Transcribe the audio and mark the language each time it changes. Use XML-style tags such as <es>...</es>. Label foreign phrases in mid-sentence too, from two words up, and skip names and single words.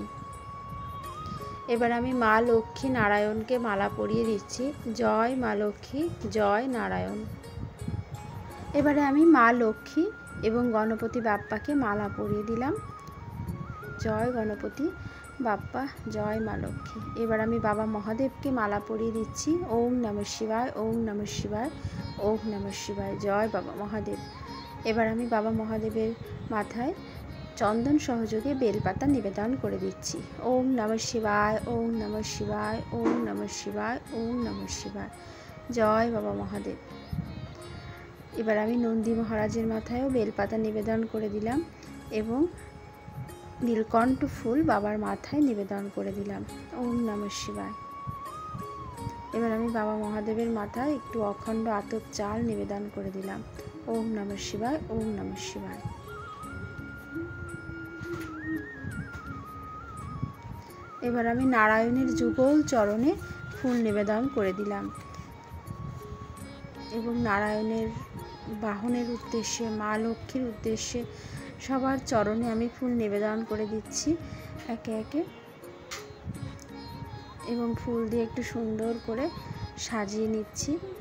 <bn>এবার আমি মা লক্ষ্মী নারায়ণকে মালা পরিয়ে দিচ্ছি। জয় মা লক্ষ্মী, জয় নারায়ণ। এবারে আমি মা লক্ষ্মী এবং গণপতি বাপ্পাকে মালা পরিয়ে দিলাম। জয় গণপতি বাপ্পা, জয় মা লক্ষ্মী। এবার আমি বাবা মহাদেবকে মালা পরিয়ে দিচ্ছি।</bn> <sa>ওম নমঃ শিবায়, ওম নমঃ শিবায়, ওম নমঃ শিবায়,</sa> <bn>জয় বাবা মহাদেব। এবার আমি বাবা মহাদেবের মাথায় চন্দন সহযোগে বেলপাতা নিবেদন করে দিচ্ছি।</bn> <sa>ওম নমঃ শিবায়, ওম নমঃ শিবায়, ওম নমঃ শিবায়, ওম নমঃ শিবায়,</sa> <bn>জয় বাবা মহাদেব। এবার আমি নন্দী মহারাজের মাথায়ও বেলপাতা নিবেদন করে দিলাম এবং নীলকণ্ঠ ফুল বাবার মাথায় নিবেদন করে দিলাম।</bn> <sa>ওম নমঃ শিবায়।</sa> <bn>এবার আমি বাবা মহাদেবের মাথায় একটু অখণ্ড আতপ চাল নিবেদন করে দিলাম।</bn> <sa>ওম নমঃ শিবায়, ওম নমঃ শিবায়।</sa> <bn>এবার আমি নারায়ণের যুগল চরণে ফুল নিবেদন করে দিলাম এবং নারায়ণের বাহনের উদ্দেশ্যে, মা লক্ষ্মীর উদ্দেশ্যে সবার চরণে আমি ফুল নিবেদন করে দিচ্ছি একে একে এবং ফুল দিয়ে একটু সুন্দর করে সাজিয়ে নিচ্ছি।</bn>